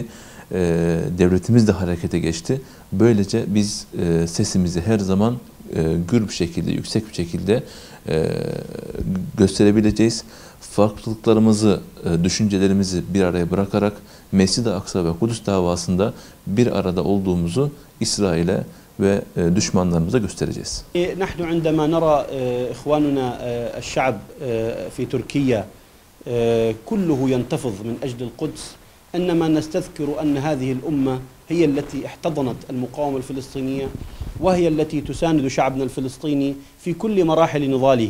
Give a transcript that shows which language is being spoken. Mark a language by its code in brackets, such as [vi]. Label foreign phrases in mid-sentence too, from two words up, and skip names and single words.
[tr] Devletimiz de harekete geçti. Böylece biz sesimizi her zaman gür bir şekilde, yüksek bir şekilde gösterebileceğiz. Farklılıklarımızı, düşüncelerimizi bir araya bırakarak Mescid-i Aksa ve Kudüs davasında bir arada olduğumuzu İsrail'e ve düşmanlarımıza göstereceğiz. [ar] نحن عندما نرى إخواننا الشعب في تركيا كله ينتفض من أجل القدس إنما نستذكر أن هذه الأمة هي التي احتضنت المقاومة الفلسطينية وهي التي تساند شعبنا الفلسطيني في كل مراحل نضاله.